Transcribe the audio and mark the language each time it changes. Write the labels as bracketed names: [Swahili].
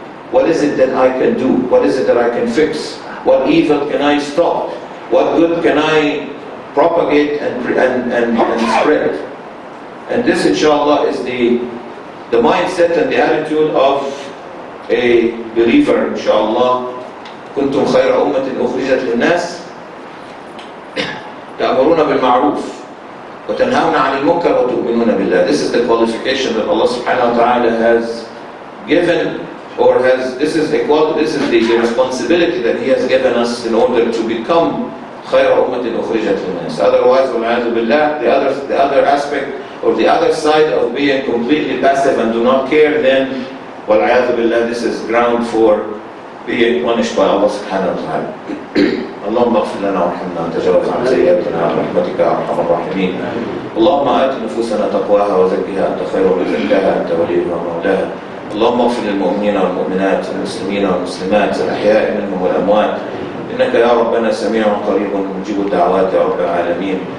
[English] What is it that I can do? What is it that I can fix? What evil can I stop? What good can I propagate and spread? And this, inshallah, is the mindset and the attitude of a believer, inshallah. [Arabic] كنتم خير أمة أخرجت للناس تأمرون بالمعروف وتنهون عن المنكر وتؤمنون بالله. [English] This is the qualification that Allah subhanahu wa ta'ala has given, or this is the responsibility that He has given us in order to become [Arabic] خير أمة أخرجت للناس. [English] Otherwise, [Arabic] والعياذ بالله, [English] the other aspect, or the other side of being completely passive and do not care, then والعياذ بالله, this is ground for being punished by Allah subhanahu wa ta'ala. [Arabic] اللهم اغفر لنا وارحمنا وتجاوز عن سيئاتنا برحمتك يا ارحم الراحمين. اللهم آت نفوسنا تقواها وزكها انت خير من زكاها انت وليها ومولاها. اللهم اغفر للمؤمنين والمؤمنات والمسلمين والمسلمات الاحياء منهم والاموات انك يا ربنا سميع قريب مجيب الدعوات يا رب العالمين.